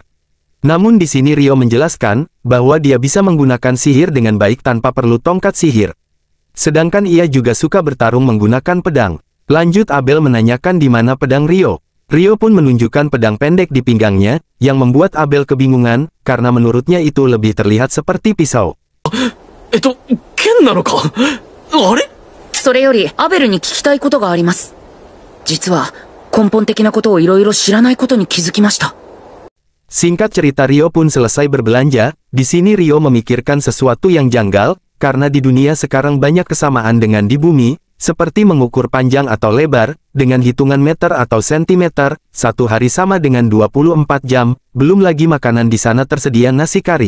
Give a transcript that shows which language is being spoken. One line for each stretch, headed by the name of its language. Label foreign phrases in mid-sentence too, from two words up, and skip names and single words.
Indonesian: Namun di sini Rio menjelaskan, bahwa dia bisa menggunakan sihir dengan baik tanpa perlu tongkat sihir. Sedangkan ia juga suka bertarung menggunakan pedang. Lanjut Abel menanyakan di mana pedang Rio. Rio pun menunjukkan pedang pendek di pinggangnya, yang membuat Abel kebingungan, karena menurutnya itu lebih terlihat seperti pisau.
Japanese: 剣なのか？あれ? それより、アベルに聞きたいことがあります。実は、根本的なことをいろいろ知らないことに気づきました。
Indonesian: Singkat cerita Rio pun selesai berbelanja. Di sini Rio memikirkan sesuatu yang janggal, karena di dunia sekarang banyak kesamaan dengan di bumi, seperti mengukur panjang atau lebar, dengan hitungan meter atau sentimeter, satu hari sama dengan 24 jam, belum lagi makanan di sana tersedia nasi kari.